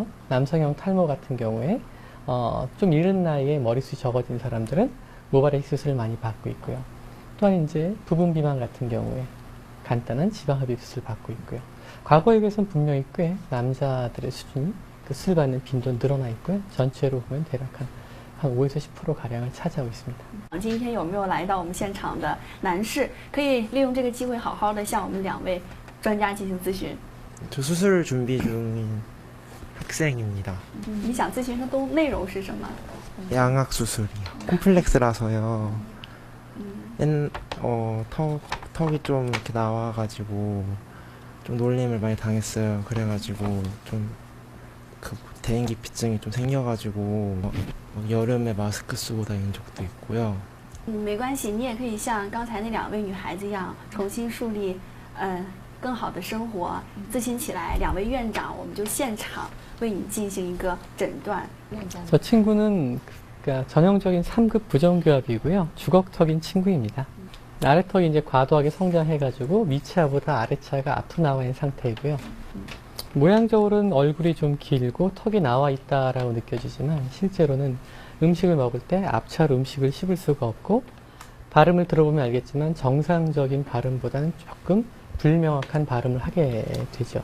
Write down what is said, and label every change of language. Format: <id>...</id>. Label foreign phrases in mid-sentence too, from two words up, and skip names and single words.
<ko>남성형 탈모 같은 경우에 좀 이른 나이에 머리숱이 적어진 사람들은 모발의 수술을 많이 받고 있고요. 또한 이제 부분 비만 같은 경우에 간단한 지방 흡입 수술 받고 있고요. 과거에 비해서는 분명히 꽤 남자들의 수준이 그 수술 받는 빈도는 늘어나 있고요. 전체로 보면 대략 한 5에서 10% 가량을 차지하고 있습니다.</ko> <zh>今天有没有来到我们现场的男士可以利用这个机会好好的向我们两位专家进行咨询？</zh> <ko>저 수술 준비 중인 학생입니다.</ko> <zh>你想咨询的内容是什么？</zh> <ko>양악 수술이요. 콤플렉스라서요. 턱이 좀 이렇게 나와가지고 좀 놀림을 많이 당했어요. 그래가지고 좀 그 대인기피증이 좀 생겨가지고 여름에 마스크 쓰고 다니는 적도 있고요.</ko> <zh>没关系，你也可以像刚才那两位女孩子一样，重新树立更好的生活。咨询起来，两位院长我们就现场为你进行一个诊断。</zh> <ko>저 친구는 그러니까 전형적인 3급 부정교합이고요. 주걱턱인 친구입니다. 아래턱이 이제 과도하게 성장해가지고 위치아보다 아래차가 앞으로 나와 있는 상태이고요. 모양적으로는 얼굴이 좀 길고 턱이 나와 있다라고 느껴지지만 실제로는 음식을 먹을 때 앞차로 음식을 씹을 수가 없고 발음을 들어보면 알겠지만 정상적인 발음보다는 조금 불명확한 발음을 하게 되죠.</ko>